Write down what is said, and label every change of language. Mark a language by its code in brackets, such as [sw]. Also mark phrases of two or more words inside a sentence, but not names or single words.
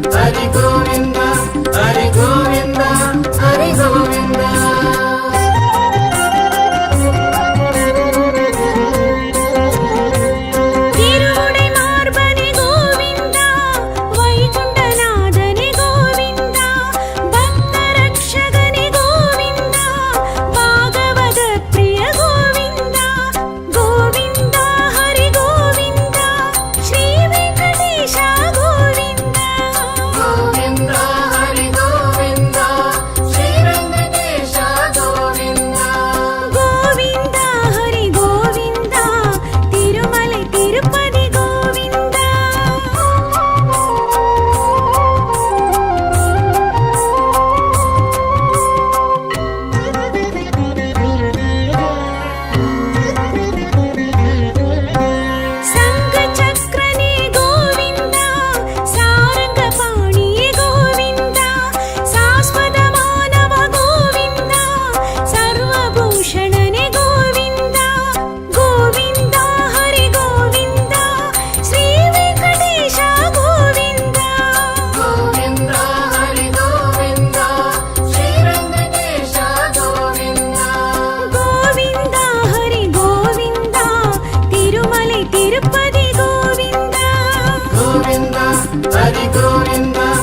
[te] హరి గోవింద హరి గోవింద హరి గోవింద [ta] திருவுடை மார்பனே கோவிந்தா வைகுண்டநாதனே கோவிந்தா பக்த ரக்ஷகனே கோவிந்தா பாகவத பிரிய கோவிந்தா கோவிந்தா ஹரி கோவிந்தா ஸ்ரீ வெங்கடேಶ கோவிந்தா [te] గోవింద హరి గోవింద శ్రీ వెంకటేశ గోవింద [ta] கோவிந்தா ஹரி கோவிந்தா திருமலை திருப்பதி கோவிந்தா சங்க சக்கரனே கோவிந்தா சாரங்க பாணியே கோவிந்தா சாஸ்வத மானவ கோவிந்தா சர்வபூஷணனே கோவிந்தா கோவிந்தா ஹரி கோவிந்தா ஸ்ரீ வெங்கடேಶ கோவிந்தா [te] గోవింద హరి గోవింద శ్రీ వెంకటేశ గోవింద [ta] கோவிந்தா ஹரி கோவிந்தா திருமலை திருப்பதி கோவிந்தா [te] గోవింద హరి గోవింద